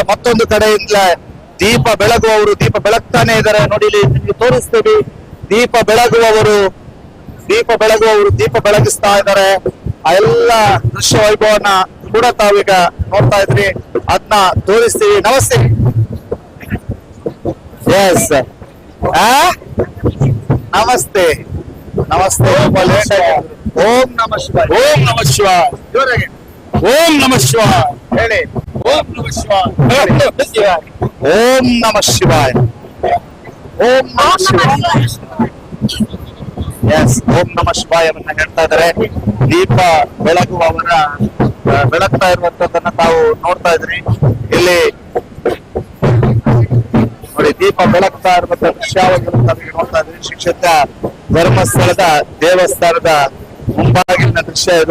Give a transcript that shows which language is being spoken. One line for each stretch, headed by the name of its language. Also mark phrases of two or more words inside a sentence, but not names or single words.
Kannada: ಮತ್ತೊಂದು ಕಡೆಯಿಂದ ದೀಪ ಬೆಳಗುವವರು ದೀಪ ಬೆಳಗ್ತಾನೆ ಇದ್ದಾರೆ. ನೋಡಿ, ಇಲ್ಲಿ ನಿಮ್ಗೆ ತೋರಿಸ್ತೀವಿ. ದೀಪ ಬೆಳಗುವವರು ದೀಪ ಬೆಳಗಿಸ್ತಾ ಇದ್ದಾರೆ. ಆ ಎಲ್ಲ ದೃಶ್ಯ ವೈಭವನ ಕೂಡ ತಾವೀಗ ನೋಡ್ತಾ ಇದ್ರಿ, ಅದನ್ನ ತೋರಿಸ್ತೀವಿ. ನಮಸ್ತೆ. ಎಸ್, ನಮಸ್ತೆ ನಮಸ್ತೆ.
Sanskrit: ಓಂ ನಮ ಶಿವಾಯ. ಓಂ ನಮ ಶಿವಾಯ. ಜೋರಾಗಿ ಓಂ ನಮ ಶಿವಾಯ ಹೇಳಿ. ಓಂ ನಮ ಶಿವಾಯ. ಓಂ ನಮ ಶಿವಾಯ. ಓಂ ನಮ ಶಿವಾಯ.
Kannada: ಎಸ್,
Sanskrit: ಓಂ ನಮ ಶಿವಾಯವನ್ನ
Kannada: ಹೇಳ್ತಾ ಇದ್ದಾರೆ. ದೀಪ ಬೆಳಗುವವರ ಬೆಳಗ್ತಾ ಇರುವಂತದನ್ನ ತಾವು ನೋಡ್ತಾ ಇದ್ರಿ. ಇಲ್ಲಿ ನೋಡಿ, ದೀಪ ಬೆಳಗ್ತಾ ಇರುವಂತ ದೃಶ್ಯಾವಳಿಗಳನ್ನು ತಾವು ನೋಡ್ತಾ ಇದ್ರಿ. ಶ್ರೀ ಕ್ಷೇತ್ರ ಧರ್ಮಸ್ಥಳದ ದೇವಸ್ಥಾನದ ಮುಂಭಾಗಿನ ದೃಶ್ಯ ಇದು.